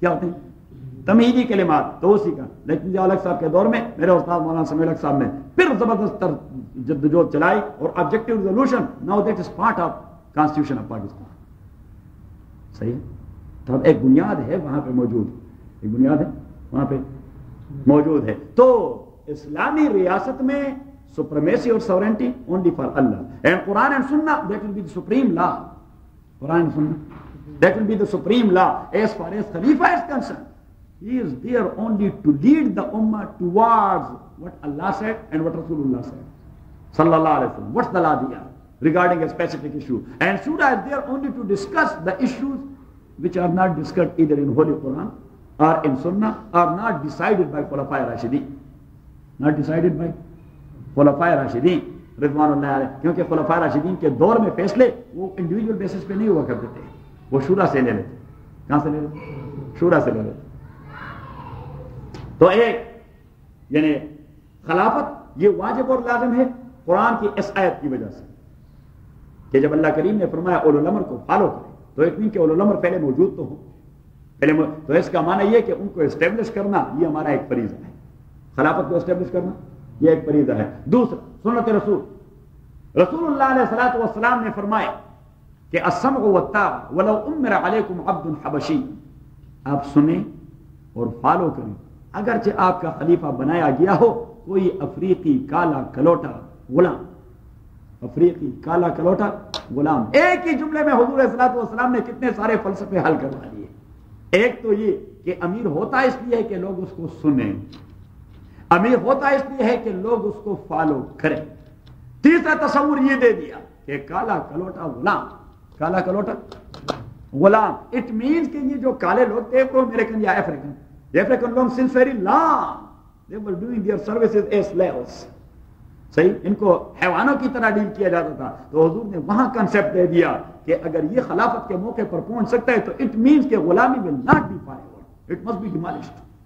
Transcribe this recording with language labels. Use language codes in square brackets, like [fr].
[ur] کیا ہوتے ہیں؟ تمہیدی کلمات. تو اسی کا لیکن جو الگ صاحب کے دور میں میرے استاد مولانا سمیع الحق صاحب نے پھر زبردست جدوجہد چلائی اور objective resolution [en] Now that is part of constitution of Pakistan. [ur] صحیح ہے. تو ایک بنیاد ہے وہاں پہ موجود, ایک بنیاد ہے وہاں پہ موجود ہے. تو اسلامی ریاست میں [en] supremacy اور sovereignty only for Allah, and Quran and Sunnah, that will be the supreme law. Quran and Sunnah, that will be the supreme law. As far as Khalifa is concerned, he is there only to lead the ummah towards what Allah said and what Rasulullah said sallallahu alaihi wasallam. What's the law there regarding a specific issue, and Surah is there only to discuss the issues which are not discussed either in Holy Quran or in Sunnah, or not decided by Khulafa Rashidin, not decided by خلفاء راشدین رضوان اللہ علیہ. [ur] کیونکہ خلفاء راشدین کے دور میں فیصلے وہ انڈیویجول بیسس پہ نہیں ہوا کرتے تھے, وہ شورا سے لے لیتے. کہاں سے لے لیتے؟ شورا سے لے لیتے. تو ایک یعنی خلافت یہ واجب اور لازم ہے قرآن کی اس آیت کی وجہ سے کہ جب اللہ کریم نے فرمایا اولو الامر کو فالو کریں, تو ایک مین کہ اولو الامر پہلے موجود تو ہوں, تو اس کا معنی یہ کہ ان کو اسٹیبلش کرنا یہ ہمارا ایک فریضہ ہے. خلافت کو اسٹیبلش کرنا یہ ایک فریضہ ہے. دوسرا سنت رسول. رسول اللہ علیہ الصلوۃ والسلام نے فرمایا کہ [ar] السمع والطاعۃ ولو امر علیکم عبد حبشی, [ur] آپ سنیں اور فالو کریں اگرچہ آپ کا خلیفہ بنایا گیا ہو کوئی افریقی کالا کلوٹا غلام. افریقی کالا کلوٹا غلام. ایک ہی جملے میں حضور صلی اللہ علیہ وسلم نے کتنے سارے فلسفے حل کروا دیے. ایک تو یہ کہ امیر ہوتا اس لیے ہے کہ لوگ اس کو سنیں, امیر ہوتا اس لیے ہے کہ لوگ اس کو فالو کریں. تیسرا تصور یہ دے دیا کہ کالا کلوٹا غلام, کالا کلوٹا غلام. اٹ مینس کہ یہ جو کالے لوگ تھے وہ امریکن یا افریکن لوگ [en] since very long they were doing their services as slaves. [ur] صحیح, ان کو حیوانوں کی طرح ڈیل کیا جاتا تھا. تو حضور نے وہاں کنسپٹ دے دیا کہ اگر یہ خلافت کے موقع پر پہنچ سکتا ہے تو اٹ مینس کہ غلامی [en] will not be forever, it must be demolished.